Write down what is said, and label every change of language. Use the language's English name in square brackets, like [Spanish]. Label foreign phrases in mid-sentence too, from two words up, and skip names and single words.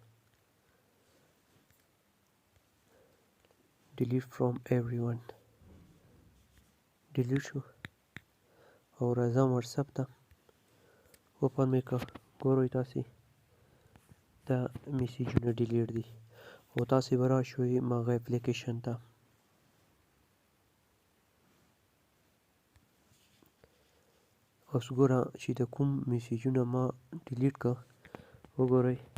[English] delete from everyone delete [Pashto] شو او راځم واتساپ ته. اوپن مې کړ، ګورئ تاسې دا میسیجونه ډیلیټ دي او تاسې به راشئ هغه اپلیکیشن ته. اوس ګوره چې د کوم میسیجونه ما ډیلیټ کړه وګورئ.